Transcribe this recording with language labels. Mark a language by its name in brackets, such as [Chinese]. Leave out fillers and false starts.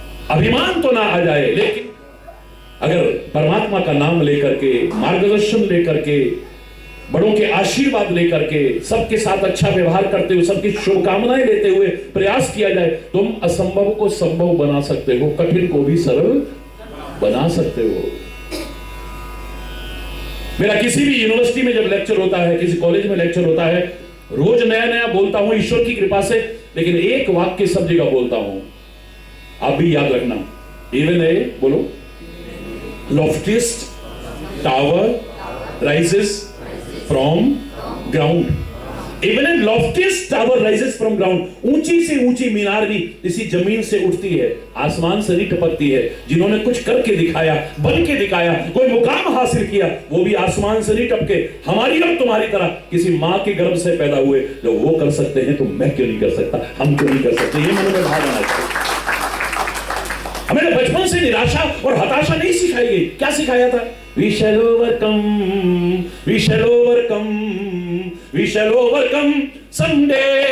[Hindi] अभिमान तो ना आ जाए, लेकिन अगर परमात्मा का नाम लेकर के, मार्गदर्शन लेकर के, बड़ों के आशीर्वाद लेकर के, सबके साथ अच्छा व्यवहार करते हुए, सबकी शुभकामनाएं लेते हुए प्रयास किया जाए, तुम असंभव को संभव बना सकते हो, कठिन को भी सरल बना सकते हो। मेरा किसी भी यूनिवर्सिटी में जब लेक्चर होता है, किसी कॉलेज में लेक्चर होता है, रोज नया नया बोलता हूं ईश्वर की कृपा से, लेकिन एक वाक्य सब जगह बोलता हूं, आप भी याद रखना। [English] Even a बोलो, loftiest tower rises from ground. Even a loftiest tower rises from ground. [Hindi] ऊंची से ऊंची मीनार भी इसी जमीन से उठती है, आसमान से नहीं टपकती है। जिन्होंने कुछ करके दिखाया, बन के दिखाया, कोई मुकाम हासिल किया, वो भी आसमान से नहीं टपके। हमारी और तुम्हारी तरह किसी माँ के गर्भ से पैदा हुए, जब वो कर सकते हैं तो मैं क्यों नहीं कर सकता, हम क्यों नहीं कर सकते। ये मन में भाव आना चाहिए। हमें बचपन से निराशा और हताशा नहीं सिखाई गई। क्या सिखाया था? [English] We shall overcome, we shall overcome, we shall overcome someday.